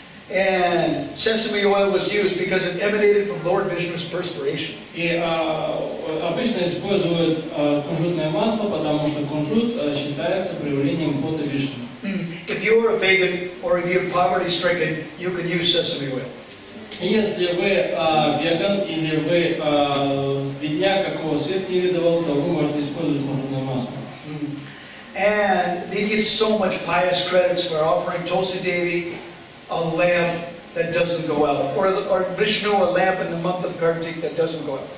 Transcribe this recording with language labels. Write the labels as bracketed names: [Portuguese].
[English] And sesame oil was used because it emanated from Lord Vishnu's perspiration. [Russian] И обычно используют кунжутное масло, потому что кунжут считается проявлением пота Вишну. [English] If you're a vegan or if you're poverty-stricken, you can use sesame oil. [Russian] Если вы веган или вы бедняк, какого свет не видывал, то вы можете использовать кунжутное масло. [English] And they get so much pious credits for offering Tulsi Devi a lamp that doesn't go out, or Vishnu, a lamp in the month of Kartik that doesn't go out.